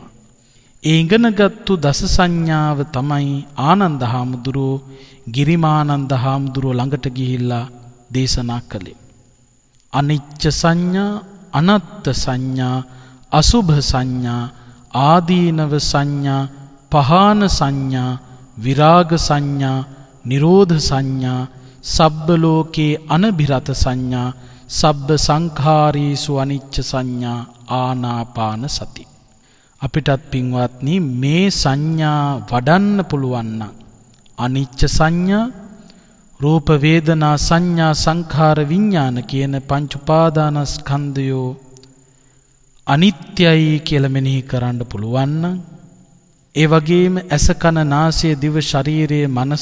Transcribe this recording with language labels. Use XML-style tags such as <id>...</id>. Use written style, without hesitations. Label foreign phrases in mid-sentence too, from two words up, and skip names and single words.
<si>ඒ ඉගෙනගත්තු දස සංඥාව තමයි ආනන්ද හාමුදුරුවෝ ගිරිමානන්ද හාමුදුරුවෝ ළඟට ගිහිල්ලා දේශනා කළේ.</si> <pi>අනිච්ච සංඥා, අනත්ත් සංඥා, අසුභ සංඥා, ආදීනව සංඥා, පහාන සංඥා, විරාග සංඥා, නිරෝධ සංඥා, සබ්බ ලෝකේ අනබිරත සංඥා, සබ්බ සංඛාරීසු අනිච්ච සංඥා, ආනාපාන සති.</pi> <si>අපිටත් පින්වත්නි මේ සංඥා වඩන්න පුළුවන් නම් අනිච්ච සංඥා, රූප වේදනා සංඥා සංඛාර විඥාන කියන පංච උපාදානස්කන්ධයෝ අනිත්‍යයි කියලා මෙනෙහි කරන්න පුළුවන් නම්, ඒ වගේම ඇස කන නාසය දිව ශරීරයේ මනස</si>